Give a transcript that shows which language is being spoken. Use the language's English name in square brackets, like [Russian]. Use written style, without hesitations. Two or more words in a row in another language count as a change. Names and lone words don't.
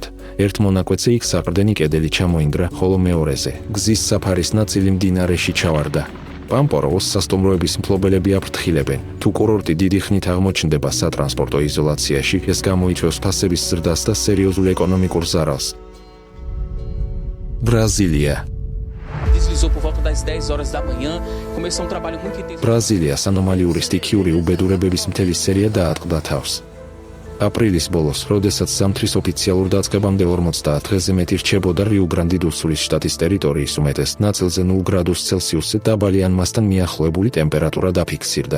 [Georgian] ერთ მონაკვეთზე იქ საყრდენი კედელი ჩამოინგრა, ხოლო მეორეზე გზის საფარის ნაწილი მდინარეში ჩავარდა. პამპოროვოს სასტუმროების მფლობელები აფრთხილებენ, თუ კურორტი დიდი ხნით აღმოჩნდება სატრანსპორტო იზოლაციაში, ეს გამოიწვევს ფასების ზრდას და სერიოზულ ეკონომიკურ ზარალს. ბრაზილია. [Portuguese] Deslizou por volta das 10 horas da manhã, começou um trabalho muito intenso. [Georgian] ბრაზილიას ანომალიური სტიქიური უბედურებების მთელი სერია დაატყდა თავს. აპრილის ბოლოს, როდესაც ზამთრის ოფიციალურ დაწყებამდე 50 დღეზე მეტი რჩებოდა რიუ-გრანდი-დუ-სულის შტატის ტერიტორიის უმეტეს ნაწილზე 0 გრადუს ცელსიუსზე დაბალი ან მასთან მიახლოებული ტემპერატურა დაფიქსირდა.